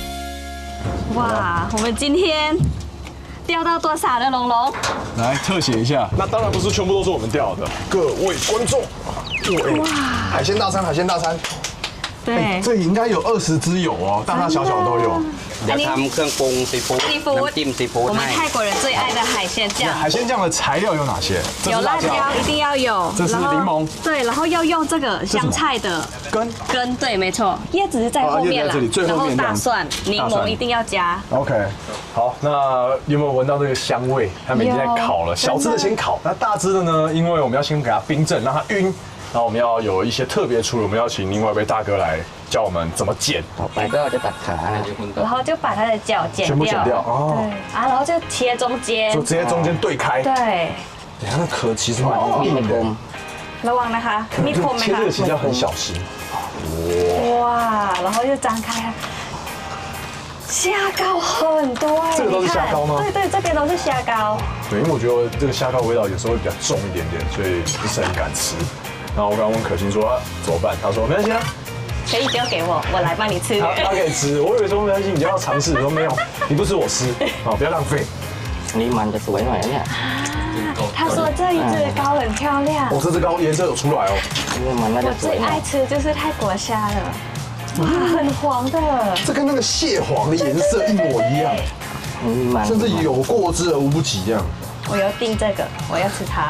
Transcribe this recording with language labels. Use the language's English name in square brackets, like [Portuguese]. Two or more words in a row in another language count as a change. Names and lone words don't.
[Chinese] 哇，我们今天钓到多少了，龙龙？来特写一下，那当然不是全部都是我们钓的，各位观众，哇，海鲜大餐。对，这应该有20只有哦，大大小小都有。 [Thai] เดี๋ยวทำเครื่องปรุงซีฟู้ดน้ำจิ้มซีฟู้ด [Chinese] 我们 [Thai] ให้ [Chinese] 泰国人最爱的海鲜酱。海鲜酱的材料有哪些？有辣椒，一定要有。这是柠檬。对，然后要用这个香菜的根，对，没错。叶子是在后面啦，然后大蒜、柠檬一定要加。 OK， 好，那你有没有闻到这个香味？他们已经在烤了，小只的先烤，那大只的呢？因为我们要先给它冰镇，让它晕。然后我们要有一些特别处理，我们要请另外一位大哥来教我们怎么剪。 [Thai] ต่อไปก็จะตัดขา [Chinese] 然后就把它的脚剪掉，全部剪掉哦。对啊，然后就切中间，就直接中间对开。对，等下那壳其实蛮硬的， [Thai] ระวังนะคะมีคมไหม [Chinese] 切 [Thai] คะ [Chinese] 这个其实要很小心。哇，然后就张开， 虾膏很多哎，这个都是虾膏吗？对对，这边都是虾膏。对，因为我觉得这个虾膏味道有时候会比较重一点点，所以不是很敢吃。然后我刚刚问可心说怎么办，她说没关系啊，可以交给我，我来帮你吃。她可以吃。我以为说没关系，你就要尝试，说没有，你不吃我吃，好，不要浪费。你 [Thai] มันจะสวยหน่อยเนี่ย [Chinese] 他说这一只膏很漂亮。哦，这只膏颜色有出来哦。我最爱吃就是泰国虾了，哇，很黄的。这跟那个蟹黄的颜色一模一样，甚至有过之而无不及这样。我要订这个，我要吃它。